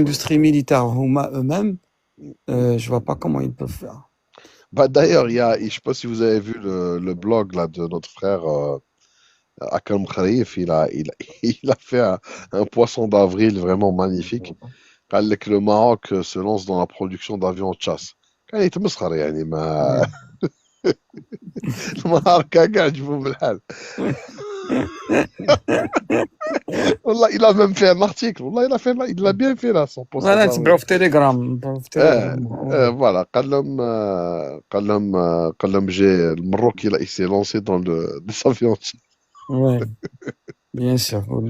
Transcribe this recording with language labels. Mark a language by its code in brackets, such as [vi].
[fr] industrie militaire eux-mêmes, je vois pas comment ils peuvent faire. Bah d'ailleurs, je sais pas si vous avez vu le blog là de notre frère Akram Kharif, il a fait un poisson d'avril vraiment magnifique. [ar] قال لك [fr] le Maroc se lance dans la production d'avions de chasse. [ar] كان يتمسخر يعني ما المهار كاع جبوه بالحال. والله [fr] il a même fait un article. والله il l'a bien fait là son poisson Voilà, d'avril. [ar] تبعوا في تيليجرام. [fr] Voilà, [ar] قال لهم جاي المروك [fr] il s'est lancé dans des avions de chasse. Ouais, bien sûr.